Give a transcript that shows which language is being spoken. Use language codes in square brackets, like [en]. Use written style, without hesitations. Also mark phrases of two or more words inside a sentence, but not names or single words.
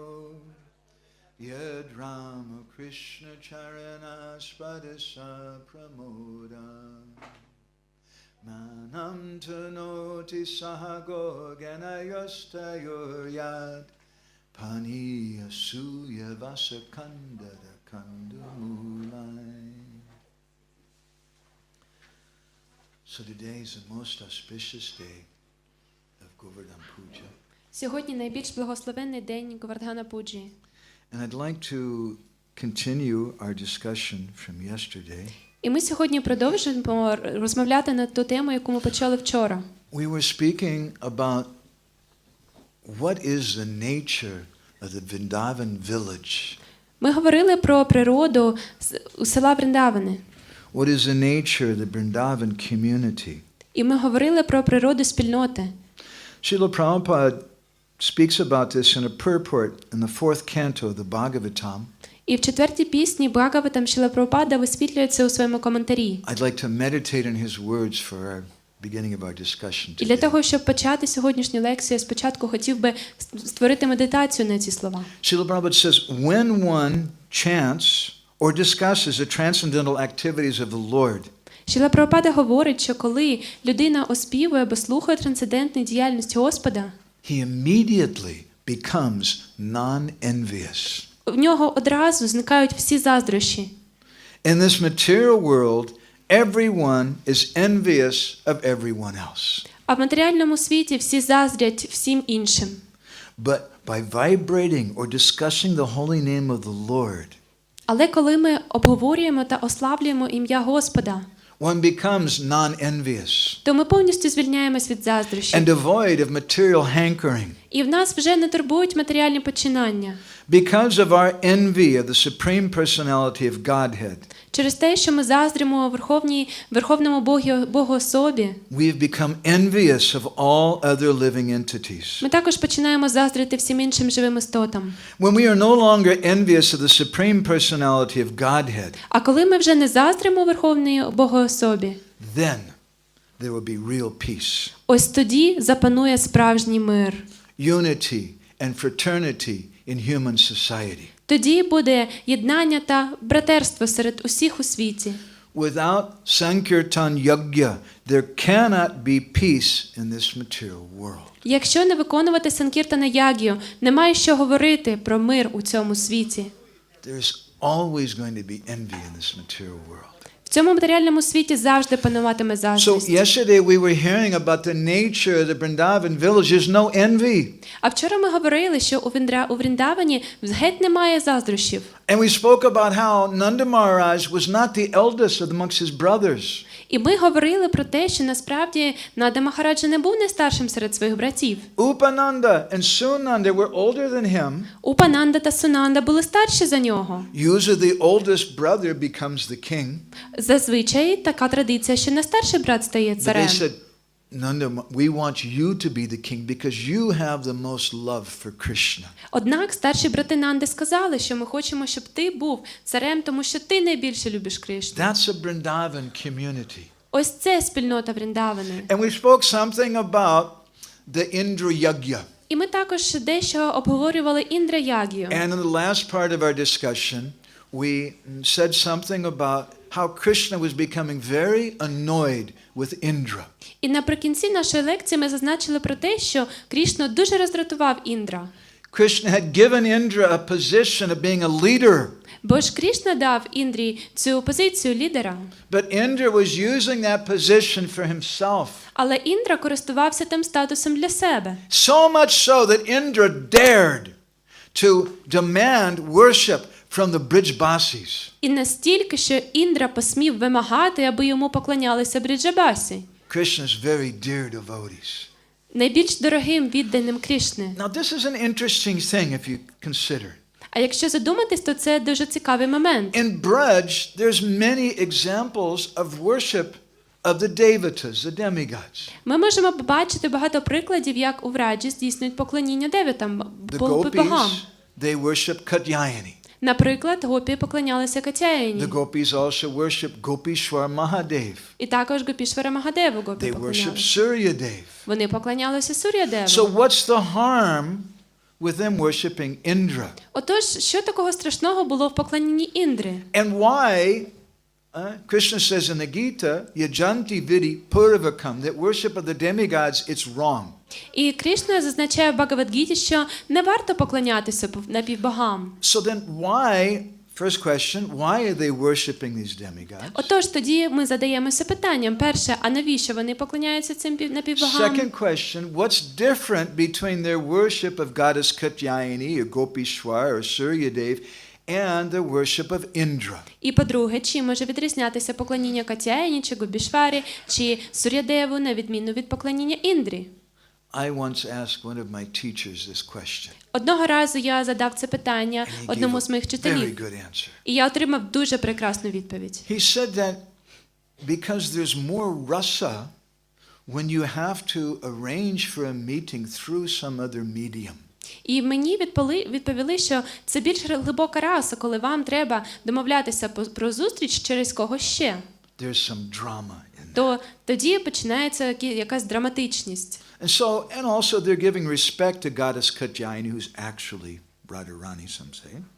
[sa] Yad Rama Krishna Charana Spadasa Pramoda Manam Tanoti Sahago Ganayostayor Yad Paniya Suya Vasakandara Kandamulai. [en] So today is the most auspicious day of Govardhan Puja. [uk] Сьогодні найбільш благословенний день Говардхана Пуджі. [en] And I'd like to continue our discussion from yesterday. [uk] І ми сьогодні продовжуємо розмовляти на ту тему, яку ми почали вчора. [en] We were speaking about what is the nature of the Vrindavan village. [uk] Ми говорили про природу села Вріндавани. [en] What is the nature of the Vrindavan community? [uk] І ми говорили про природу спільноти. [en] Srila Prabhupada speaks about this in a purport in the 4th canto of the Bhagavatam. [uk] І в 4-й пісні Бхагаватам Шрила Прабхупада висвітлює це у своєму коментарі. [en] I'd like to meditate on his words for our beginning of our discussion [uk] І для [en] today. [uk] того, щоб почати сьогоднішню лекцію, спочатку хотів би створити медитацію на ці слова. [en] Srila Prabhupada says, when one chants or discusses the transcendental activities of the Lord, [uk] Шрила Прабхупада говорить, що коли людина оспівує або слухає трансцендентну діяльність Господа, [en] he immediately becomes non-envious. [uk] в нього одразу зникають всі заздрощі. [en] In this material world, everyone is envious of everyone else. [uk] А в матеріальному світі всі заздрять всім іншим. [en] But by vibrating or discussing the holy name of the Lord, [uk] Але коли ми обговорюємо та ославлюємо ім'я Господа, [en] one becomes non-envious [uk] то ми повністю звільняємось від заздрощів. [en] and devoid of material hankering. [uk] І в нас вже не турбують матеріальні починання. [en] Because of our envy of the Supreme Personality of Godhead, [uk] Через те, що ми заздримо Верховному Богу особі, [en] we have become envious of all other living entities. [uk] ми також починаємо заздрити всім іншим живим істотам. [en] When we are no longer envious of the Supreme Personality of Godhead, [uk] А коли ми вже не заздримо Верховній Богу особі, [en] then there will be real peace, [uk] ось тоді запанує справжній мир. [en] unity and fraternity in human society. [uk] Тоді буде єднання та братерство серед усіх у світі. [en] Without Sankirtan Yajna, there cannot be peace in this material world. [uk] Якщо не виконувати Санкіртана Ягію, немає що говорити про мир у цьому світі. [en] There is always going to be envy in this material world. [uk] В цьому матеріальному світі завжди пануватиме [en] So [uk] заздрість. [en] yesterday we were hearing about the nature of the Vrindavan village. There's no envy. [uk] А вчора ми говорили, що у Вріндавані геть немає заздрощів. [en] And we spoke about how Nanda Maharaj was not the eldest amongst his brothers. [uk] І ми говорили про те, що насправді Нанда Махараджа не був найстаршим серед своїх братів. [en] Upananda and Sunanda were older than him. [uk] Упананда та Сунанда були старші за нього. [en] Usually the oldest brother becomes the king. [uk] Зазвичай така традиція, що найстарший брат стає [en] But they [uk] царем. [en] said, Nanda, we want you to be the king because you have the most love for Krishna. [uk] Однак старші брати Нанди сказали, що ми хочемо, щоб ти був царем, тому що ти найбільше любиш Кришну. [en] That's a Vrindavan community. [uk] Ось це спільнота Вріндавани. [en] And we spoke something about the Indra Yajna. [uk] І ми також дещо обговорювали Індра Ягію. [en] And in the last part of our discussion, we said something about how Krishna was becoming very annoyed with Indra. [uk] І наприкінці нашої лекції ми зазначили про те, що Крішну дуже роздратував Індра. [en] Krishna had given Indra a position of being a leader. [uk] Бо ж Крішна дав Індрі цю позицію лідера. [en] But Indra was using that position for himself. [uk] Але Індра користувався тим статусом для себе. [en] So much so that Indra dared to demand worship from the Brijbasis. [uk] І настільки, що Індра посмів вимагати, аби йому поклонялися Бриджабасі, [en] Krishna's very dear devotees. [uk] найбільш дорогим відданим Крішни. [en] Now this is an interesting thing if you consider. [uk] А якщо задуматись, то це дуже цікавий момент. [en] In Braj, there's many examples of worship of the devatas, the demigods. [uk] Ми можемо побачити багато прикладів, як у Враджі здійснюють поклоніння девітам, [en] The [uk] богам. [en] gopis, they worship Katyayani. [uk] Наприклад, гопі поклонялися Катяїні. [en] The gopis also worship Gopishwar Mahadev. [uk] І також Гопішвара Магадеву гопі [en] They worship [uk] поклонялися. [en] Suryadev. [uk] Вони поклонялися Сур'ядеву. [en] So what's the harm with them worshiping Indra? [uk] Отож, що такого страшного було в поклонінні Індри? [en] And why Krishna says in the Gita, [sa] yajanti vidi purvakam, [en] that worship of the demigods, it's wrong. [uk] І Крішна зазначає в Бхагавад-гіті, що не варто поклонятися напівбогам. [en] So then why, first question, why are they worshiping these demigods? [uk] Отож, тоді ми задаємося питанням. Перше, а навіщо вони поклоняються цим напівбогам? [en] Second question, what's different between their worship of goddess Katyayani or Gopishwar or Suryadev and the worship of Indra? [uk] І по-друге, чим може відрізнятися поклоніння Катяїні, чи Гопішварі, чи Сур'ядеву, на відміну від поклоніння Індрі? [en] I once asked one of my teachers this question. [uk] Одного разу я задав це питання [en] And he [uk] одному [en] gave [uk] з моїх [en] a very [uk] вчителів, [en] good answer. [uk] і я отримав дуже прекрасну відповідь. [en] He said that because there's more rasa when you have to arrange for a meeting through some other medium. [uk] І мені відповіли, що це більш глибока раса, коли вам треба домовлятися про зустріч через когось ще. [en] There's some drama in that. [uk] То тоді починається якась драматичність. [en] And also they're giving respect to goddess Katyayani, who's actually Radharani, some say.